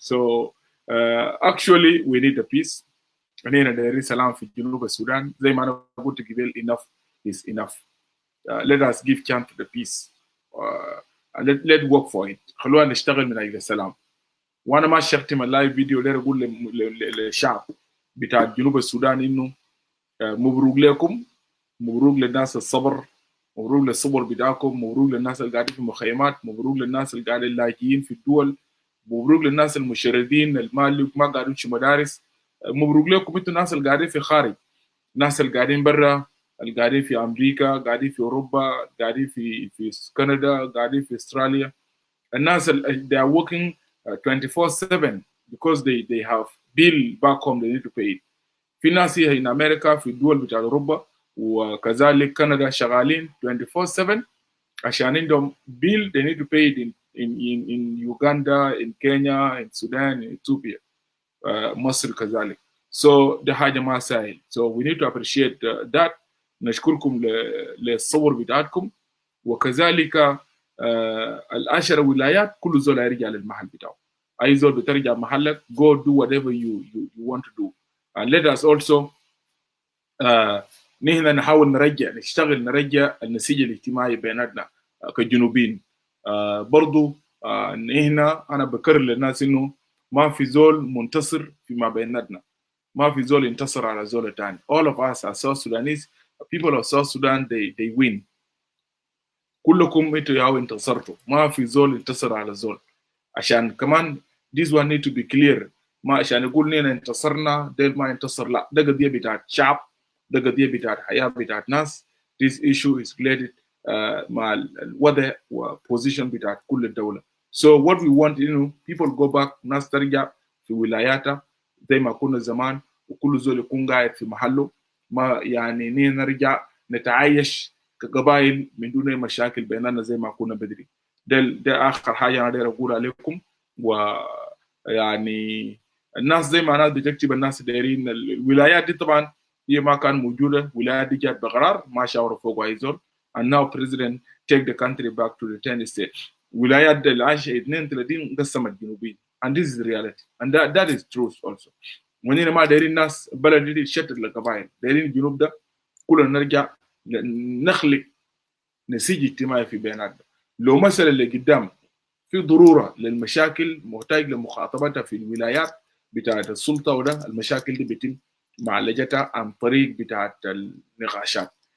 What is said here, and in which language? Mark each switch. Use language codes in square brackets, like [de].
[en] So actually we need a peace. [ar] علينا دايرين سلام في جنوب السودان. زي ما أنا قلت قبل, [en] enough is enough. Let us give chance to the peace. Let's work for it. [ar] خلونا نشتغل من أجل السلام. وانا ما شفتم اللايف فيديو ده اقول للشعب بتاع جنوب السودان انه مبروك لكم, مبروك للناس الصبر, مبروك للصبر بتاعكم, مبروك للناس اللي قاعدين في مخيمات, مبروك للناس اللي قاعدين لاجئين في الدول, مبروك للناس المشردين المالي ما قاعدين في مدارس, مبروك لكم انتوا الناس اللي قاعدين في خارج, الناس اللي قاعدين برا, اللي قاعدين في امريكا, قاعدين في اوروبا, قاعدين في كندا, قاعدين في استراليا. الناس [en] they are working 24/7 because they have bill back home they need to pay it. [ar] في ناس هي in أمريكا في الدول بتاع أوروبا وكذلك كندا شغالين 24/7 عشان عندهم [en] bill they need to pay it in Uganda, in Kenya, in Sudan, in Ethiopia, [ar] مصر كذلك. So ده حاجة ما سهل. [en] So we need to appreciate that. [ar] نشكركم للصبر بتاعتكم, وكذلك العشر ولايات كل زول يرجع للمحل بتاعه. أي زول بترجع محلك, [en] go do whatever you want to do. And let us also [ar] نحن نحاول نشتغل نرجع النسيج الاجتماعي بيناتنا كجنوبين. برضو نحن أنا بكرر للناس إنه ما في زول منتصر فيما بيناتنا, ما في زول ينتصر على زول الثاني. [en] All of us are South Sudanese, people of South Sudan, they win. [ar] كلكم انتوا ياو انتصرتوا, ما في زول انتصر على زول. عشان كمان [en] this one need to be clear, [ar] ما عشان يقول لنا انتصرنا ديل ما انتصر, لا, ده قضية بتاعت شعب, ده قضية بتاعت حياة بتاعت ناس. [en] This issue is related [ar] مع الوضع وposition بتاعت كل الدولة. [en] So what we want, people go back, [ar] ناس ترجع في ولاياتها زي ما كنا زمان, وكل زول يكون قاعد في محله, ما يعني نرجع نتعايش كقبائل من دون مشاكل بيننا زي ما كنا بدري. ده آخر حاجة أنا داير أقول عليكم. ويعني الناس زي ما الناس بتكتب, الناس دايرين الولايات دي طبعا هي ما كان موجودة, الولايات دي جات بقرار ما شاوروا فوق أي زول. [en] And now president take the country back to the 10 states. [ar] ولايات العاشرة 32 قسمت جنوبين. [en] And this is the reality. And that is truth also. [ar] ونحن ما دايرين الناس بلد دي تشتت لقبائل, دايرين الجنوب ده كلنا نرجع نخلق نسيج اجتماعي في بيناتنا. لو مثلا اللي قدام في ضروره للمشاكل محتاج لمخاطبتها في الولايات بتاعت السلطه, وده المشاكل دي بيتم معالجتها عن طريق بتاعت النقاشات.